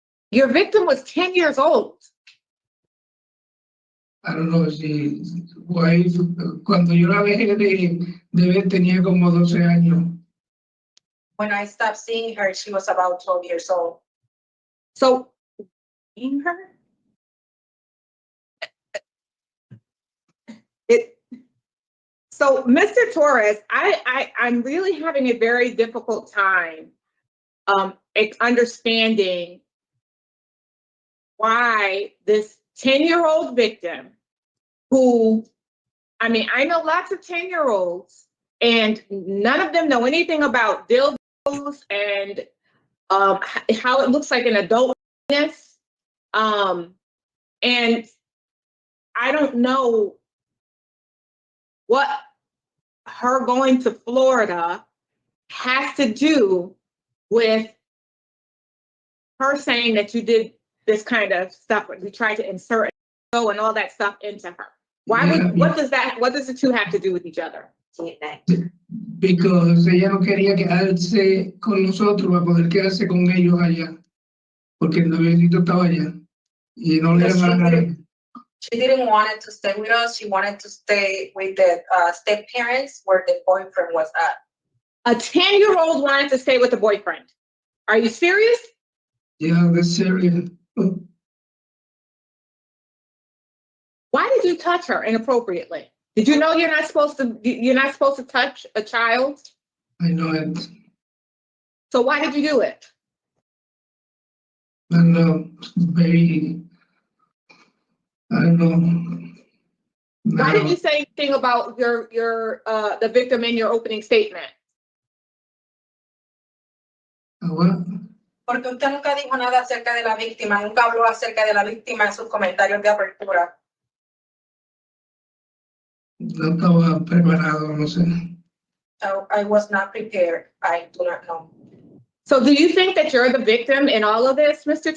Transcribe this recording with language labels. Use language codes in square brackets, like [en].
[en] Your victim was 10 years old. I don't know [es] si cuando yo la dejé de ver tenía como 12 años. [en] When I stopped seeing her, she was about 12 years old. So, in her? So, Mr. Torres, I'm really having a very difficult time understanding why this 10-year-old victim who, I mean, I know lots of 10-year-olds and none of them know anything about dildos and how it looks like an adult penis. And I don't know what her going to Florida has to do with her saying that you did this kind of stuff, you tried to insert and all that stuff into her. Why would, what does the two have to do with each other? Because [es] ella no quería quedarse con nosotros para poder quedarse con ellos allá, porque el noviecito estaba allá y no le iban a dejar. [en] She didn't want it to stay with us. She wanted to stay with the step parents where the boyfriend was at. A 10-year-old wanted to stay with the boyfriend. Are you serious? Yeah, that's serious. Why did you touch her inappropriately? Did you know you're not supposed to touch a child? I know it. So why did you do it? I know, very, I don't know. Why didn't you say anything about the victim in your opening statement? What? [es] Porque usted nunca dijo nada acerca de la víctima, nunca habló acerca de la víctima en sus comentarios de apertura. No estaba preparado, no sé. [en] I was not prepared. I do not know. So do you think that you're the victim in all of this, Mr.